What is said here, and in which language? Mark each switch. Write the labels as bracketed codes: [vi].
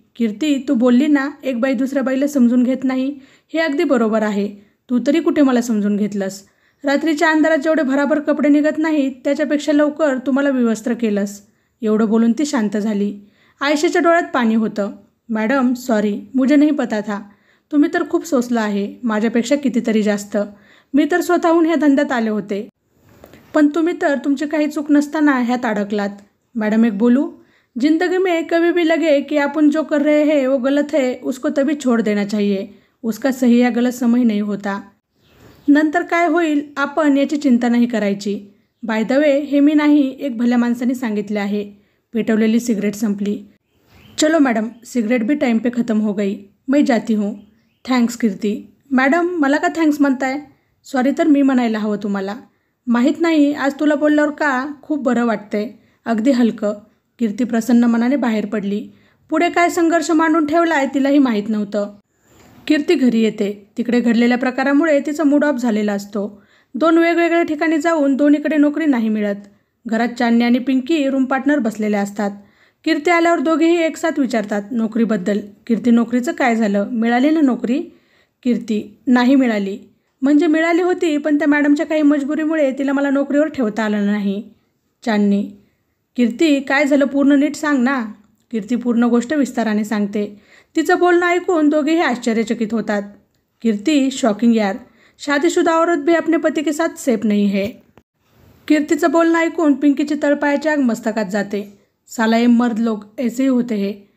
[mr] कीर्ती, तू बोलली ना एक बाई दुसऱ्या बाईला समजून घेत नाही, हे अगदी बरोबर आहे. तू तरी कुठे मला समजून घेतलंस? रात्रीच्या अंधारात जेवढे भराभर कपडे निघत नाहीत त्याच्यापेक्षा लवकर तू मला विवस्त्र केलंस. एवढं बोलून ती शांत झाली. आयशाच्या डोळ्यात पाणी होतं. [hi] मॅडम सॉरी, मुझे नहीं पता था. [mr] तुम्ही तर खूप सोसलं आहे, माझ्यापेक्षा कितीतरी जास्त. मी तर स्वतःहून ह्या धंद्यात आले होते, पण तुम्ही तर तुमची काही चूक नसताना ह्यात अडकलात. मॅडम एक बोलू, [hi] जिंदगी में कभी भी लगे कि आपण जो कर रहे हैं वो गलत है, उसको तभी छोड़ देना चाहिए. उसका सही या गलत समय नहीं होता. [mr] नंतर काय होईल आपण याची चिंता नाही करायची. [en] by the way, [mr] हे मी नाही, एक भल्या माणसाने सांगितले आहे. पेटवलेली सिगरेट संपली. [hi] चलो मैडम, सिगरेट भी टाइम पे ख़त्म हो गई. मैं जाती हूँ. थँक्स कीर्ती. [mr] मॅडम, मला का थँक्स म्हणताय? सॉरी तर मी म्हणायला हवं तुम्हाला. माहीत नाही, आज तुला बोलल्यावर का खूप बरं वाटतंय, अगदी हलकं. कीर्ती प्रसन्न मनाने बाहेर पडली. पुढे काय संघर्ष मांडून ठेवलाय तिलाही माहीत नव्हतं. कीर्ती घरी येते. तिकडे घडलेल्या प्रकारामुळे तिचा मूड ऑफ झालेला असतो. 2 वेगवेगळ्या ठिकाणी जाऊन दोन्हीकडे नोकरी नाही मिळत. घरात चांदणी आणि पिंकी रूम पार्टनर बसलेल्या असतात. कीर्ती आल्यावर दोघेही एकसाथ विचारतात नोकरीबद्दल. कीर्ती, नोकरीचं काय झालं? मिळाली ना नोकरी? कीर्ती, नाही मिळाली. म्हणजे मिळाली होती, पण त्या मॅडमच्या काही मजबुरीमुळे तिला मला नोकरीवर ठेवता आलं नाही. चांदणी, कीर्ती काय झालं पूर्ण नीट सांग ना. कीर्ती पूर्ण गोष्ट विस्ताराने सांगते. तिचं बोलणं ऐकून दोघेही आश्चर्यचकित होतात. [hi] कीर्ती, शॉकिंग यार, शादीशुदा औरत भी अपने पति के साथ सेफ नहीं है. [mr] कीर्तीचं बोलणं ऐकून पिंकीची तळपायाची आग मस्तकात जाते. [hi] साला ये मर्द लोग ऐसे ही होते हैं.